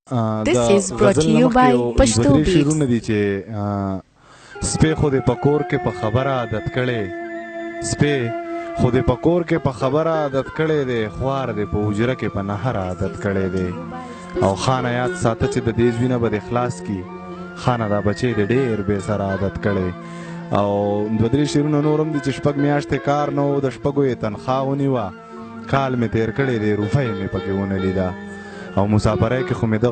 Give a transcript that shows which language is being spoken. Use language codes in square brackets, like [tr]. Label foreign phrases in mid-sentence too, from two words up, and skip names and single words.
[en] This is brought to you by Pashto Beats. [ps] شیرونه دي چې سپی خو دې په کور کې په خبره عادت کړی سپی خو دې په کور کې په خبره عادت کړی دی خوار دې په حجره کې په نهر عادت کړی دی او خانه یاد ساته چې د دې زوینه به دې خلاص کي خانه دا بچی دې ډېر بې سره عادت کړی او دوه درې شیرونه نور هم دي چې شپږ میاشتې کار نه و د شپږو یې تنخواه ونیوه کال مې تېر کړی دی روپۍ مې پکې ونه لیده او مسافرۍ کې خو مې